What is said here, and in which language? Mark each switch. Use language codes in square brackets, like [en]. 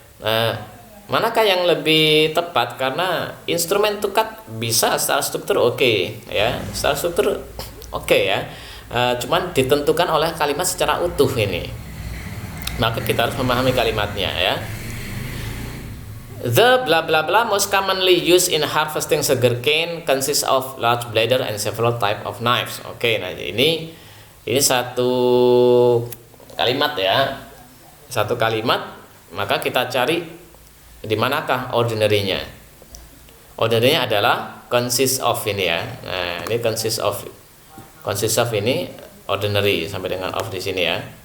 [id] Nah, manakah yang lebih tepat? Karena instrumen to cut bisa secara struktur oke ya, secara struktur oke ya. Cuman ditentukan oleh kalimat secara utuh ini. Maka kita harus memahami kalimatnya ya. [en] The bla bla bla most commonly used in harvesting sugarcane consists of large bladder and several type of knives. [id] Oke, nah ini satu kalimat ya. Satu kalimat, maka kita cari di manakah ordinary-nya. Ordinary-nya adalah consist of ini ya. Nah, ini consist of ini ordinary sampai dengan of di sini ya.